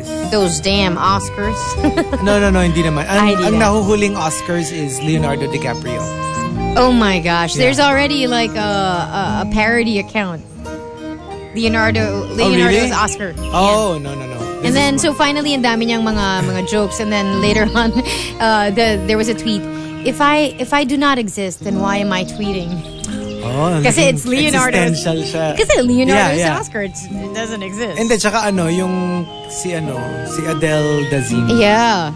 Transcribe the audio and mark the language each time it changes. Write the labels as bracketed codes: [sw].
[en] Those damn Oscars. [tl] No, hindi naman. Ang nahuhuling Oscars is Leonardo DiCaprio. [en] Oh my gosh, yeah. There's already like a parody account. Leonardo's oh, really? Oscar. Oh, yeah. No. And then, so finally, ang dami niyang mga jokes. And then later on, there was a tweet. If I do not exist, then why am I tweeting? Kasi it's Leonardo. Existential siya. Kasi Leonardo's Oscar, it doesn't exist. [tl] And then, tsaka ano, yung si Adele Dazeem. [en] Yeah.